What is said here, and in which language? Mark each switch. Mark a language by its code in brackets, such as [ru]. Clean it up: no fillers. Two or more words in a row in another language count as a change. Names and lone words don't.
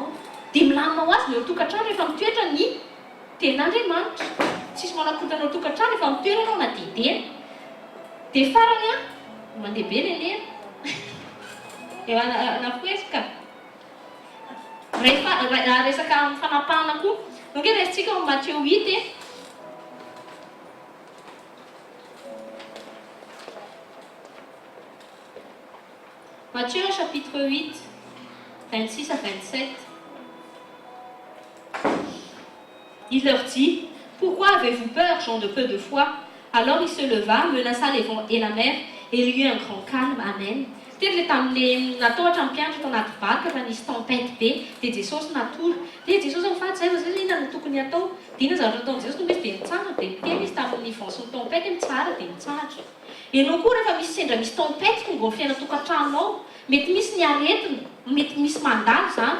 [mg] Dia milaminao azy leo tokantrano rehefa mitoetra ny tenin'Andriamanitra. Tsisy manakotanao tokantrano rehefa mitoetra anao na dideny. Dia farany mandeha be lelena. Eo anafoesika. Resaka amin'ny fanapahana koa. Donc resintsika ao Matthieu 8 Matthieu chapitre 8, [fr] 26 à 27. Il leur dit, pourquoi avez-vous peur, gens de peu de foi? Alors il se leva, menaça les vents et la mer, et il y eut un grand calme. [mg] Amen. Teny le tamin'le natahotra mpianatra tao anaty vaky raha nisy tempête be, dia Jesosy natoro. Dia Jesosy mifaty zay fa zay inona no tokony atao? Dia inona zavatra ataon'i Jesosy no misy dia mitsanga dia miteny izy tamin'ny vent-ny tempête mitsara dia mitsahatra. Ianao koa rehefa misy sendra misy tempête tonga amin'ny fiaina tokantranonao, mety misy ny aretina, mety misy mandalo zany.